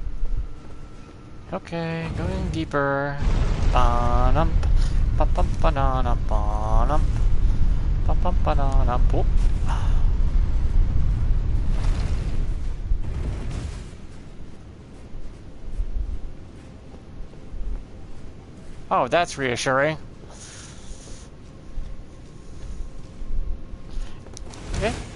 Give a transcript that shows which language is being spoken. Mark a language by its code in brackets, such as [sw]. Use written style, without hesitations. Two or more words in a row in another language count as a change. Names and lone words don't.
[en] Okay, going deeper. Ba-nump, ba-bum-ba-na-na, ba-nump, ba-bum-ba-na-na, boop. Oh, that's reassuring. Okay.